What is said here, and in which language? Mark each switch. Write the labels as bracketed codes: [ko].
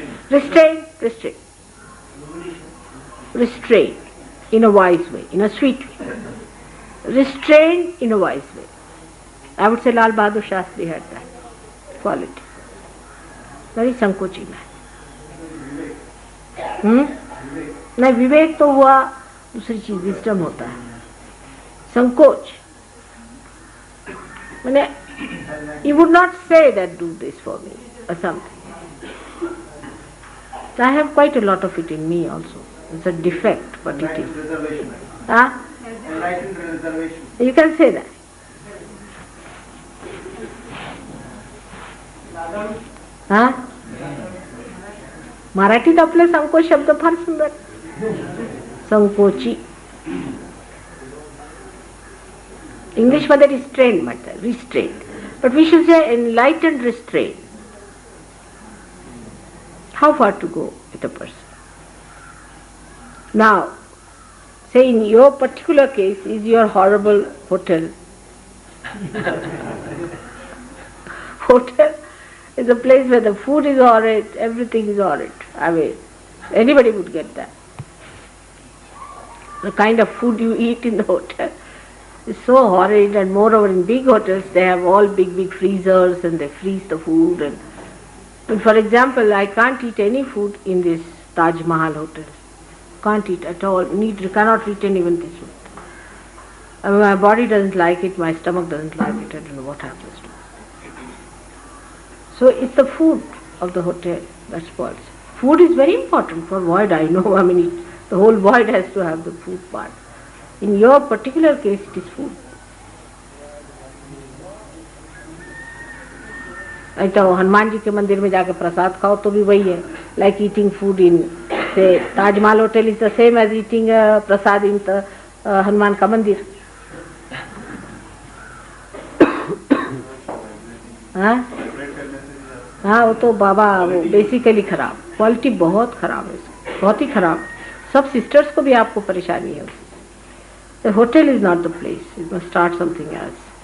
[en] Restraint. Restrain. Restrain in a wise way, in a sweet way. Restrain in a wise way. I would say Lal Bahadur Shastri had that quality. Very Sankochi man. [hi] नहीं, विवेक तो हुआ दूसरी चीज, wisdom होता है. संकोच मैंने, [en] you would not say that do this for me or something. So I have quite a lot of it in me also. It's a defect, but it is. Huh? You can say that. Huh? [mr] मराठीत आपले संकोच शब्द फार सुंदर. संकोची. English मध्ये restrain म्हणतात, restrain. [en] But we should say enlightened restraint. How far to go with a person? Now, say in your particular case is your horrible hotel Hotel is a place where the food is horrid, everything is horrid. I mean, anybody would get that. The kind of food you eat in the hotel is so horrid, and moreover in big hotels they have all big freezers and they freeze the food. And for example, I can't eat any food in this Taj Mahal hotel. Can't eat at all. Cannot retain even this food. I mean, my body doesn't like it, my stomach doesn't like it, I don't know what happens to it. So it's the food of the hotel that spoils. Food is very important for void, I know. I mean, the whole void has to have the food part. In your particular case, it is food. [hi] ऐसा हनुमान जी के मंदिर में जाके प्रसाद खाओ तो भी वही है. [en] Like eating food in, say, Taj Mahal hotel is the same as eating prasad in the [hi] Hanuman का मंदिर. हाँ वो तो बाबा वो बेसिकली खराब, क्वालिटी बहुत खराब है, बहुत ही खराब. सब सिस्टर्स को भी आपको परेशानी है. [en] The hotel is not the place. You must start something else.